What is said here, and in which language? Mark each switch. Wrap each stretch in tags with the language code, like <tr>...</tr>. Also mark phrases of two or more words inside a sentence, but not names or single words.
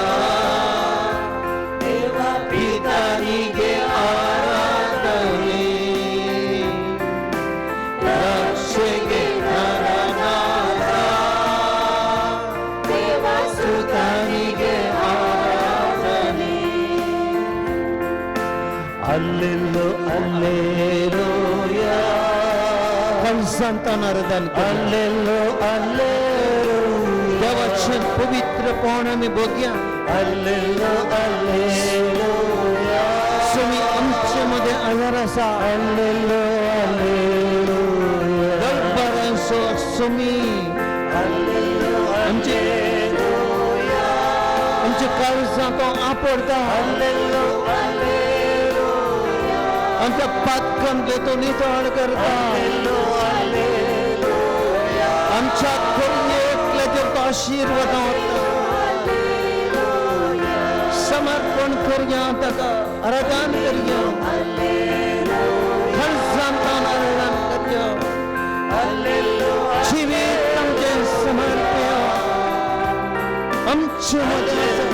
<kn>ದೇವ ಪಿತನಿಗೆ ಆರಾಧನೆ ರಕ್ಷೆಗೆ ನರನಾದ ದೇವ ಸುತನಿಗೆ ಆರಾಧನೆ ಅಲ್ಲೆಲ್ಲೋ ಅಲ್ಲೇಲೂಯ</kn> <kok>संतान आराधन</kok> <kn>ಅಲ್ಲೆಲ್ಲೋ ಅಲ್ಲೇಲೂಯ</kn> <kok>देवाचे पवित्रपण आमी बघया</kok> <kn>ಅಲ್ಲೆಲ್ಲೋ ಅಲ್ಲೇಲೂಯ</kn> <kok>सोमी आमचे मध्ये आजार आसा</kok> <kn>ಅಲ್ಲೆಲ್ಲೋ ಅಲ್ಲೇಲೂಯ</kn> <kok>दरबारांचो सोमी</kok> <kn>ಅಲ್ಲೆಲ್ಲೋ</kn> <kok>आमचे काळजां तो आपडता</kok> <kn>ಅಲ್ಲೆಲ್ಲೋ ಅಲ್ಲೇಲೂಯ</kn> <kok>आमच्या पातकान तो नितळ करता</kok> <kn>ಅಲ್ಲೆಲ್ಲೋ ಅಲ್ಲೇಲೂಯ</kn> <kok>आमच्या एकल्याचेर तो आशीर्वाद समर्पण करया ताका आराधन करया खळजांतान आराधन करया जिवीत आमचें समर्पया आमचे मध्ये</kok>